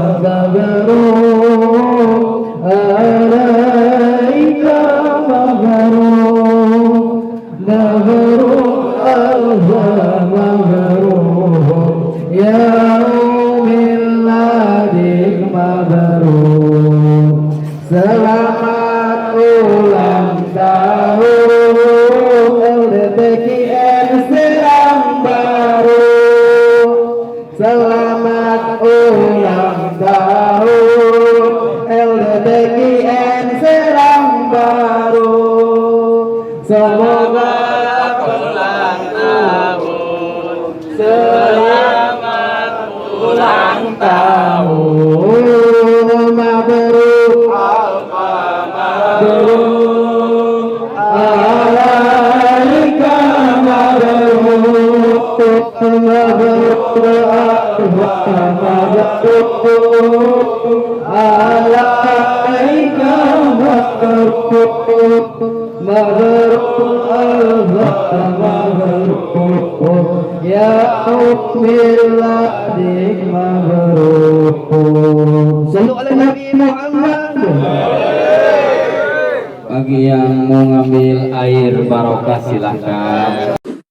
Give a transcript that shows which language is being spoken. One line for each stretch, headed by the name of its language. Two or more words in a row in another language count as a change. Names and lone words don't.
Arabic: مبروك عليك مبروك مبروك ألف مبروك يا ميلادك مبروك
Indonesian: selamat ulang tahun LDTKN Serang Baru selamat ulang tahun LDTKN Serang Baru semoga ulang tahun selamat ulang tahun mabruk
Arabic: مبروك عليك مبروك مبروك عليك مبروك مبروك مبروك يا ميلادك مبروك صلوا على النبي محمد.
Indonesian: Bagi yang mau ngambil air barokah silahkan.